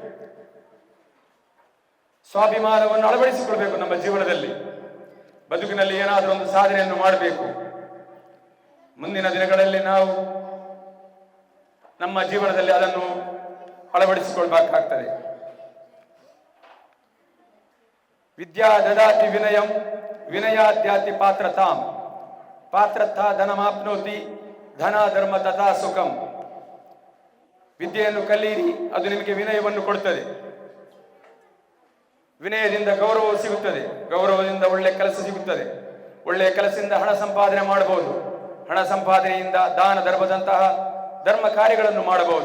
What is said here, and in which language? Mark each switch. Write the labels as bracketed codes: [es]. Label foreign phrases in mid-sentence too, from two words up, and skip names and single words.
[kn] ಸ್ವಾಭಿಮಾನವನ್ನು ಅಳವಡಿಸಿಕೊಳ್ಬೇಕು ನಮ್ಮ ಜೀವನದಲ್ಲಿ. ಬದುಕಿನಲ್ಲಿ ಏನಾದರೂ ಒಂದು ಸಾಧನೆಯನ್ನು ಮಾಡಬೇಕು. ಮುಂದಿನ ದಿನಗಳಲ್ಲಿ ನಾವು ನಮ್ಮ ಜೀವನದಲ್ಲಿ ಅದನ್ನು ಅಳವಡಿಸಿಕೊಳ್ಬೇಕಾಗ್ತದೆ. [sa] ವಿದ್ಯಾ ದದಾತಿ ವಿನಯಂ ವಿನಯಾದ್ಯಾತಿ ಪಾತ್ರತಾಂ ಪಾತ್ರತಾ ಧನಮಾಪ್ನೋತಿ ಧನ ಧರ್ಮ ತಥಾ ಸುಖಂ. [kn] ವಿದ್ಯೆಯನ್ನು ಕಲಿಯಿರಿ, ಅದು ನಿಮಗೆ ವಿನಯವನ್ನು ಕೊಡುತ್ತದೆ. ವಿನಯದಿಂದ ಗೌರವವು ಸಿಗುತ್ತದೆ, ಗೌರವದಿಂದ ಒಳ್ಳೆಯ ಕೆಲಸ ಸಿಗುತ್ತದೆ. ಒಳ್ಳೆಯ ಕೆಲಸದಿಂದ ಹಣ ಸಂಪಾದನೆ ಮಾಡಬಹುದು. ಹಣ ಸಂಪಾದನೆಯಿಂದ ದಾನ ಧರ್ಮದಂತಹ ಧರ್ಮ ಕಾರ್ಯಗಳನ್ನು ಮಾಡಬಹುದು.